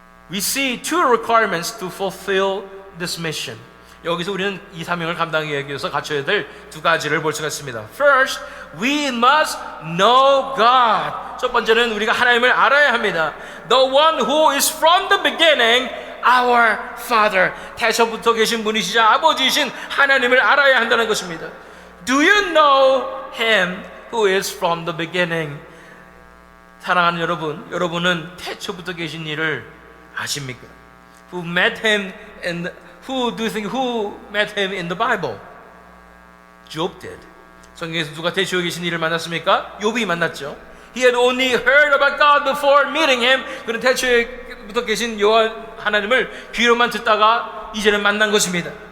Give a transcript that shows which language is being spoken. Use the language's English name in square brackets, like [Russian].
[English] We see two requirements to fulfill this mission. [Korean] 여기서 우리는 이 사명을 감당하기 위해서 갖춰야 될 두 가지를 볼 수가 있습니다. [English] First, we must know God. [Korean] 첫 번째는 우리가 하나님을 알아야 합니다. [English] The one who is from the beginning, our Father. [Korean] 태초부터 계신 분이시자 아버지이신 하나님을 알아야 한다는 것입니다. [English] Do you know Him who is from the beginning? [Korean] 사랑하는 여러분, 여러분은 태초부터 계신 이를 아십니까? [English] Who met him in who do you think who met him in the Bible? Job did. [Korean] 성경에서 누가 태초에 계신 이를 만났습니까? 욥이 만났죠. [English] He had only heard about God before meeting him. [Korean] 그는 태초에부터 계신 여호와 하나님을 귀로만 듣다가 이제는 만난 것입니다.